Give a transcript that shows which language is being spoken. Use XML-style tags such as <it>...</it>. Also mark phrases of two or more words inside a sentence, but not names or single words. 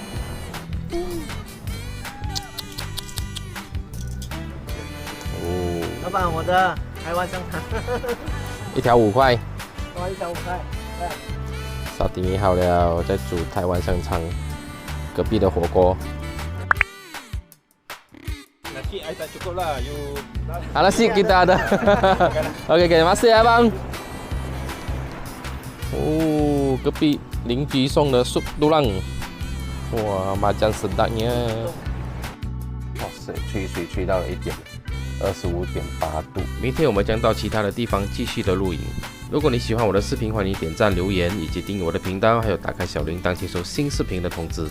<zh>老板，我的台湾香肠，一条5块。哇，一条5块。沙丁鱼好了，我在煮台湾香肠。隔壁的火锅。</zh> <ms>Nasi I tak cukup lah. You. Nasi kita ada. Okey, terima kasih ya bang.</ms> <zh>哦，隔壁邻居送的</zh> <ms>sup tulang，</ms> <zh>哇，麻酱sedapnya。哇塞，吹水吹到了1点，25.8度。明天我们将到其他的地方继续的露营。如果你喜欢我的视频，欢迎点赞、留言以及订阅我的频道，还有打开小铃铛接收新视频的通知。</zh>